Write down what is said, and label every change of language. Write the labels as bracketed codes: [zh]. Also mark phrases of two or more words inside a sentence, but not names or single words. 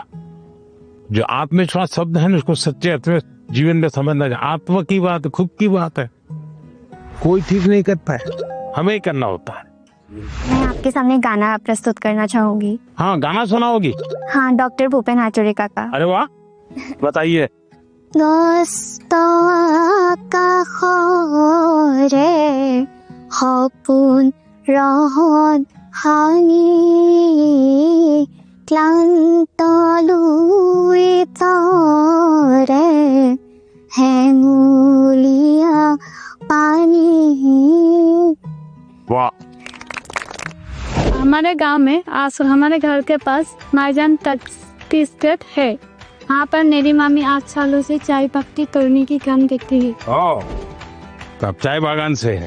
[hi] जो आत्मविश्वास शब्द है ना उसको सच्चे अर्थ में जीवन में समझना चाहिए। आत्मा की बात खुद की बात है, कोई ठीक नहीं कर पाए, हमें ही करना होता है। मैं आपके सामने गाना प्रस्तुत करना चाहूंगी। हाँ गाना सुनाओगी? हाँ, डॉक्टर भूपेन हाजरिका का। अरे वाह, बताइए। [as] সপোন ৰহন হানি ক্লান্ত লুই তৰে হেঙুলীয়া পানী। [hi] वाह, हमारे गांव में हमारे घर के पास माईजान [en] tea estate [hi] है। वहाँ पर मेरी मामी 8 सालों से चाय पत्ती तोड़ने की काम करती है। ओ, तो आप चाय बागान से है?